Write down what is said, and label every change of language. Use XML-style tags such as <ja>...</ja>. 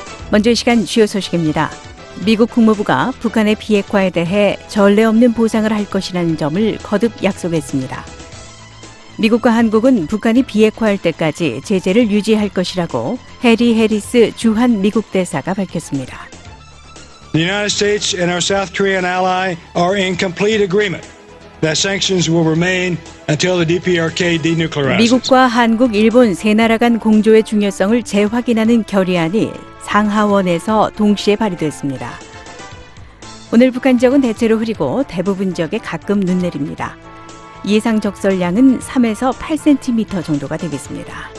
<ko>먼저 이 시간 주요 소식입니다. 미국 국무부가 북한의 비핵화에 대해 전례 없는 보상을 할 것이라는 점을 거듭 약속했습니다. 미국과 한국은 북한이 비핵화할 때까지 제재를 유지할 것이라고 해리 해리스 주한 미국 대사가 밝혔습니다.</ko> <en>The United States and our South Korean ally are in complete agreement that sanctions will remain until the DPRK denuclearizes.</en> <ko>미국과 한국, 일본 세 나라 간 공조의 중요성을 재확인하는 결의안이 상하원에서 동시에 발의됐습니다. 오늘 북한 지역은 대체로 흐리고 대부분 지역에 가끔 눈 내립니다. 예상 적설량은 3에서 8cm 정도가 되겠습니다.</ko>